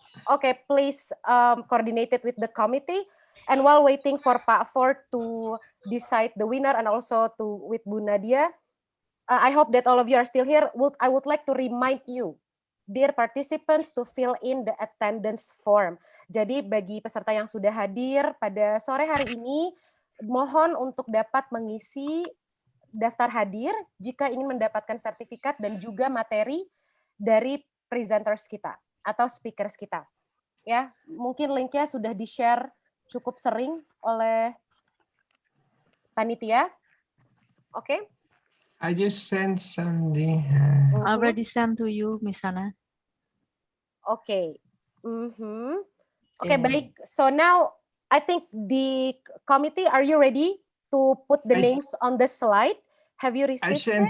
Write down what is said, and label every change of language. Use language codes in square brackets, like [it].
[en] Okay, please coordinate it with the committee. And while waiting for Pak Foort to decide the winner and also with Bu Nadia, I hope that all of you are still here. I would like to remind you, dear participants, to fill in the attendance form. [id] Jadi bagi peserta yang sudah hadir pada sore hari ini, mohon untuk dapat mengisi daftar hadir jika ingin mendapatkan sertifikat dan juga materi dari presenters kita atau speakers kita. Ya, mungkin linknya sudah di-share cukup sering oleh panitia. Oke. Okay? [en] I just sent something. Already sent to you, Miss Hanna. [id] Oke. Oke, baik. [en] So now I think the committee, are you ready to put the names on the slide? Have you received